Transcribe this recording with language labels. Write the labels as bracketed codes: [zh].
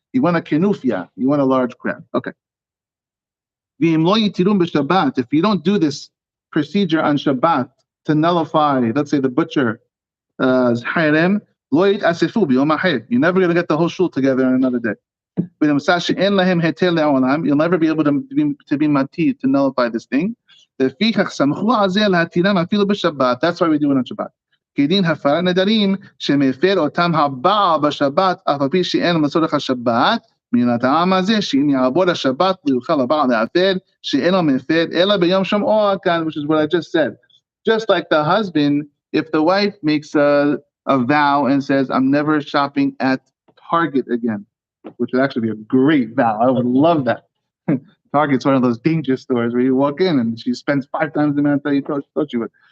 [en] You want a kenufia, you want a large crowd. Okay. If you don't do this procedure on Shabbat to nullify, let's say the butcher harem, you're never going to get the whole shul together on another day. You'll never be able to be mati, to nullify this thing. That's why we do it on Shabbat. [he] כדין הפרת נדרים שמפר אותם הבעל בשבת אף על פי שאין לו לצורך השבת מן הטעם הזה שאם יעבור השבת לא יוכל הבעל להפר שאין לו מפר אלא ביום שומעו כאן, [en] which is what I just said. Just like the husband, if the wife makes a vow and says, I'm never shopping at Target again, which would actually be a great vow. I would love that. Target's one of those dangerous stores where you walk in and she spends 5 times the amount that you thought she would.